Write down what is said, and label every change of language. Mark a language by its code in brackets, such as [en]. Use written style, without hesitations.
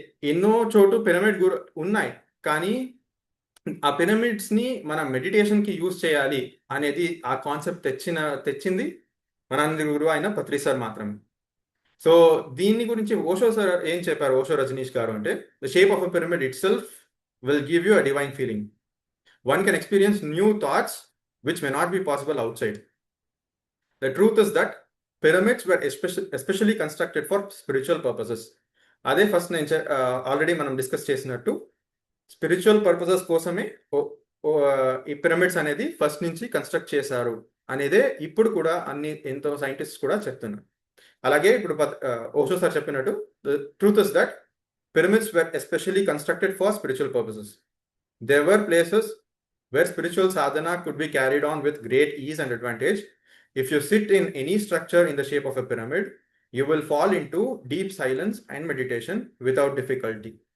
[te] ఎన్నో చోటు పిరమిడ్ ఉన్నాయి, కానీ ఆ పిరమిడ్స్ని మనం మెడిటేషన్కి యూజ్ చేయాలి అనేది ఆ కాన్సెప్ట్ తెచ్చింది మనందరి గురువు అయిన పత్రి సార్ మాత్రమే. సో దీని గురించి ఓషో సార్ ఏం చెప్పారు, ఓషో రజనీష్ గారు అంటే, [en] The shape of a pyramid itself will give you a divine feeling. One can experience new thoughts which may not be possible outside. The truth is that pyramids were especially constructed for spiritual purposes. [te] అదే first నేను already మనం discuss చేసినట్టు spiritual purposes కోసమే ఈ pyramids అనేది first నుంచి construct చేశారు అనేదే ఇప్పుడు కూడా ఎంతో సైంటిస్ట్ కూడా చెప్తున్నారు. అలాగే ఇప్పుడు ఓషో సార్ చెప్పినట్టు [en] The truth is that pyramids were especially constructed for spiritual purposes. There were places where spiritual sadhana could be carried on with great ease and advantage. If you sit in any structure in the shape of a pyramid, you will fall into deep silence and meditation without difficulty.